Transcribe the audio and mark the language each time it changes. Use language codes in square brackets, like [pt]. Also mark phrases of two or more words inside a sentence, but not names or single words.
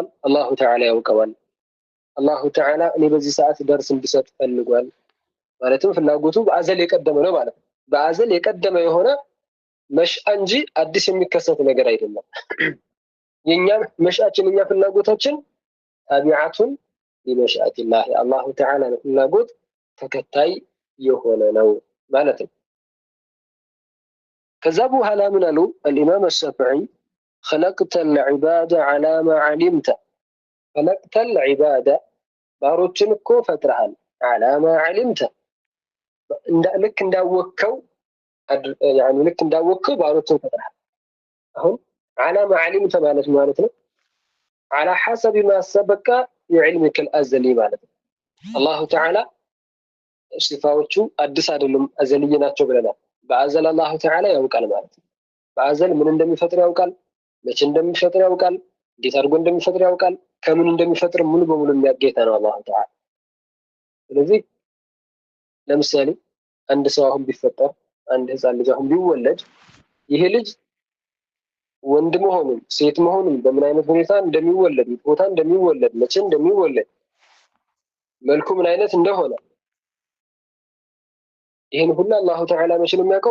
[am] አላሁ ተዓላ ያውቀዋል። አላሁ ተዓላ እኔ በዚህ ሰዓት ደርስ እንድሰጥ ፈልጓል ማለትም ፍላጎቱ በአዘል የቀደመ ነው ማለት ነው። በአዘል የቀደመ የሆነ መሽአ እንጂ አዲስ የሚከሰት ነገር አይደለም። የኛ መሻአችን የኛ ፍላጎታችን [ar] تابعة لمشيئة الله [am] የአላሁ ተዓላ ፍላጎት ተከታይ የሆነ ነው ማለት ነው። ከዛ በኋላ ምን አሉ [ar] الإمام الشافعي خلقت العباد على ما علمت خلقت العباد [am] ባሮችን እኮ ፈጥረሃል [ar] على ما علمت [am] ልክ እንዳወቅከው يعني ልክ እንዳወቅከው ባሮችን ፈጥረሃል። አሁን [ar] على ما علمت [am] ማለት ነው [ar] على حسب ما سبق بعلمك الأزلي [am] ማለት ነው። አላሁ ተዓላ ሲፋዎቹ አዲስ አይደሉም አዘልይ ናቸው ብለናል። በአዘል አላሁ ተዓላ ያውቃል ማለት ነው። በአዘል ምን እንደሚፈጥር ያውቃል፣ መቼ እንደሚፈጥር ያውቃል፣ እንዴት አድርጎ እንደሚፈጥር ያውቃል፣ ከምን እንደሚፈጥር ሙሉ በሙሉ የሚያጌታ ነው አላሁ ተዓላ። ስለዚህ ለምሳሌ አንድ ሰው አሁን ቢፈጠር አንድ ህፃን ልጅ አሁን ቢወለድ ይሄ ልጅ ወንድ መሆኑን ሴት መሆኑን በምን አይነት ሁኔታ እንደሚወለድ ቦታ እንደሚወለድ መቼ እንደሚወለድ መልኩ ምን አይነት እንደሆነ ይሄን ሁሉ አላሁ ተዓላ መቼ ነው የሚያውቀው?